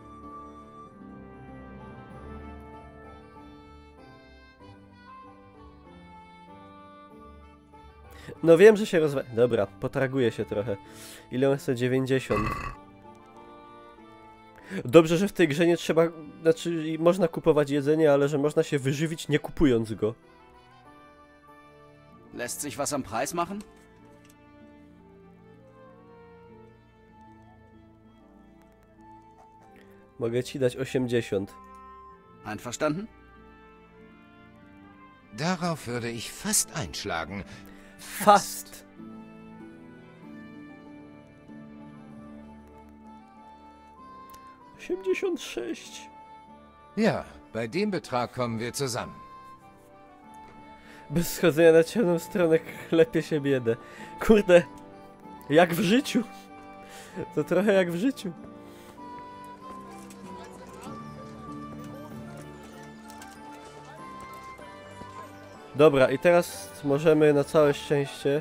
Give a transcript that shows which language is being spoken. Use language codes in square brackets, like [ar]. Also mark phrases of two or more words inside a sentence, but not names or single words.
[pl] No wiem, że się Dobra, potraguję się trochę. Ile on chce? 90. Dobrze, że w tej grze nie trzeba... Znaczy, można kupować jedzenie, ale że można się wyżywić nie kupując go. [de] Lässt sich was am Preis machen? [pl] Mogę ci dać 80. [de] Einverstanden? Darauf würde ich fast einschlagen. Fast. ...86. Ja, bei dem Betrag kommen wir zusammen. [pl] Bez schodzenia na ciemną stronę klepie się biedę. Kurde, jak w życiu. To trochę jak w życiu. Dobra, i teraz możemy na całe szczęście...